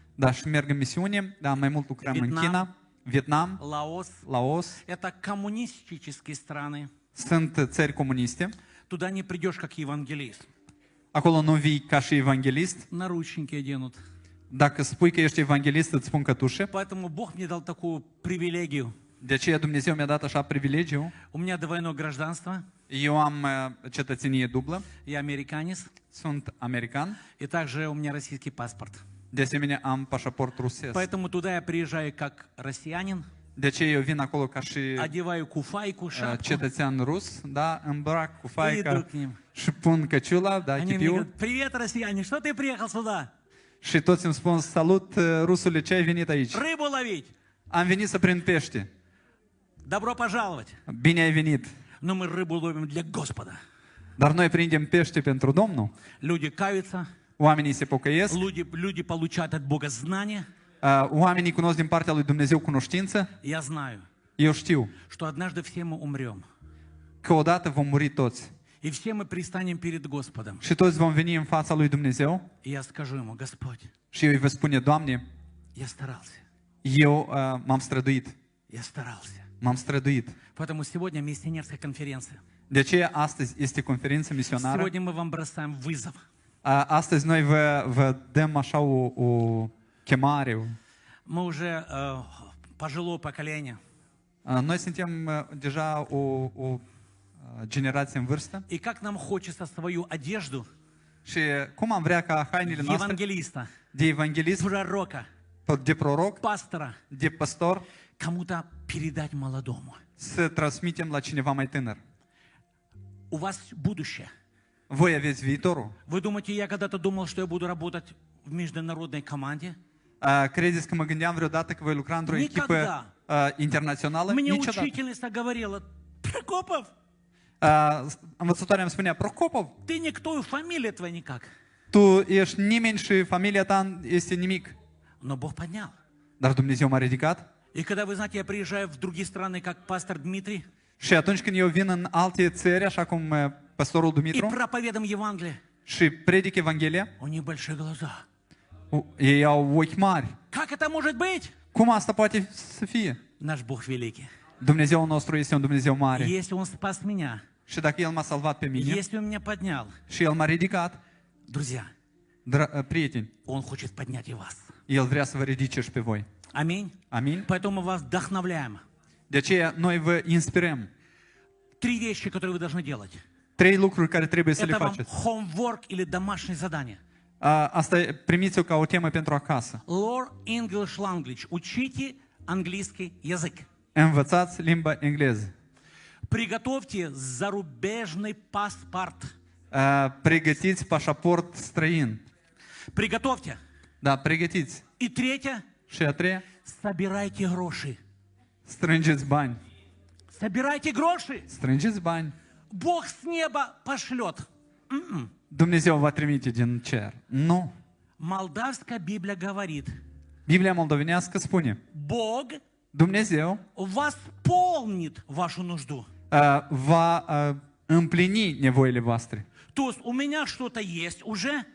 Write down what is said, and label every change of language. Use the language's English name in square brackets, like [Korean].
[Romanian] Da, și merg în misiune, da, mai mult lucrăm în China, Vietnam, Laos. [Russian] Это коммунистические страны. [Romanian] Sunt țări comuniste. [Russian] Туда не придешь как евангелист. [Romanian] Acolo nu vii ca și evanghelist. [Russian] Наручники оденут. [Romanian] Dacă spui că ești evanghelist, îți pun cătușe. [Russian] Поэтому Бог мне дал такую привилегию. [Romanian] De aceea Dumnezeu mi-a dat așa privilegiu. [Russian] У меня двойное гражданство. [Romanian] Eu am cetățenie dublă. [Russian] Я американец. [Romanian] Sunt american. [Russian] И также у меня российский паспорт. [Romanian] De asemenea, am pașaport rusesc. [Russian] Поэтому туда я приезжаю как россиянин. [Romanian] De aceea eu vin acolo ca și [Russian] одеваю куфайку, шапку. [Romanian] Cetățean rus, da, îmbrac cufaica [Russian] И иду к ним. [Romanian] și pun căciula, da, [Russian] Они мне [Romanian] chipiul. [Russian] говорят: привет, россияне, что ты приехал сюда? [Romanian] Și toți îmi spun, salut, rusule, ce ai venit aici? [Russian] Рыбу ловить. [Romanian] Am venit să prind pește. [Russian] Добро пожаловать. [Romanian] Bine ai venit. [Russian] Но мы rыбу ловим для Господа. [Romanian] Dar noi prindem pește pentru Domnul. [Russian] Люди каются. [Romanian] Oamenii se pocăiesc. [Russian] Люди получают от Бога знания. [Romanian] Oamenii cunosc din partea lui Dumnezeu cunoștință. [Russian] Я знаю, [Romanian] Eu știu [Russian] что однажды все мы умрем. [Romanian] că odată vom muri toți. [Russian] И все мы пристанем перед Господом. [Romanian] Și toți vom veni în fața lui Dumnezeu. [Russian] И я скажу ему: Господь, [Romanian] Și eu îi voi spune, Doamne, [Russian] я старался. [Romanian] eu m-am străduit. [Russian] Я старался. [Romanian] M-am străduit. [Russian] Поэтому сегодня миссионерская конференция. [Romanian] De aceea astăzi este conferință misionară. [Russian] Сегодня мы вам бросаем вызов. [Romanian] Astăzi noi vă dăm așa o chemare. [Russian] Мы уже пожилое поколение. [Romanian] Noi suntem deja o generație în vârstă. [Russian] И как нам хочется свою одежду [Romanian] Și cum am vrea ca hainele noastre [Russian] евангелиста, [Romanian] de evanghelist, [Russian] пророка, [Romanian] de proroc, [Russian] пастора [Romanian] de pastor, [Russian] кому-то передать молодому. [Romanian] să transmitem la cineva mai tânăr. [Russian] У вас будущее. [Romanian] Voi aveți viitorul. [Russian] Вы думаете, я когда-то думал, что я буду работать в международной команде? [Romanian] Credeți că mă gândeam vreodată că voi lucra într-o echipă internațională, [Russian] Мне [Romanian] niciodată. [Russian] учительница говорила: Прокопов, [Romanian] Învățătoarea îmi spunea, Procopov, [Russian] ты никто, и фамилия твоя никак. [Romanian] tu ești nimeni și familia ta este nimic. [Russian] Но Бог поднял. [Romanian] Dar Dumnezeu m-a ridicat. [Russian] И когда, вы знаете, я приезжаю в другие страны, как пастор Дмитрий, [Romanian] Și atunci când eu vin în alte țări, așa cum pastorul [Russian] и [Romanian] Dumitru, [Russian] проповедуем Евангелие, [Romanian] și predic Evanghelia, [Russian] у них большие глаза. [Romanian] ei au ochi mari. [Russian] Как это может быть? [Romanian] Cum asta poate să fie? [Russian] Наш Бог великий. [Romanian] Dumnezeul nostru este un Dumnezeu mare. [Russian] Если Он спас меня, [Romanian] Și dacă El m-a salvat pe mine [Russian] если Он меня поднял, [Romanian] și El m-a ridicat, [Russian] друзья, [Romanian] prieteni, [Russian] Он хочет поднять и вас. [Romanian] El vrea să vă ridice și pe voi. [Russian] Аминь. [Romanian] Amin? [Russian] Поэтому мы вас вдохновляем. [Romanian] De aceea noi vă inspirăm. [Russian] 3 вещи, которые вы должны делать. [Romanian] 3 lucruri care trebuie să le [Russian] Это вам [Romanian] faceți. [Russian] homework или домашнее задание. [Romanian] Asta primiți-o ca o temă pentru acasă. [English] Learn English language. [Russian] Учите английский язык. [Romanian] Învățați limba engleză. [Russian] Приготовьте зарубежный паспорт. [Romanian] Pregătiți pașaport străin. [Russian] Приготовьте. [Romanian] Da, pregătiți. [Russian] И третье. [Romanian] Și a treia, [Russian] Собирайте гроши. [Romanian] strângeți bani. [Russian] Собирайте гроши. [Romanian] Strângeți bani. [Russian] Бог с неба пошлет. [Romanian] Dumnezeu va trimite din cer. Nu. [Russian] Молдавская Библия говорит: [Romanian] Biblia moldovenească spune, [Russian] Бог [Romanian] Dumnezeu [Russian] восполнит вашу нужду. [Romanian] va împlini nevoile voastre. [Russian] То есть у меня что-то есть уже,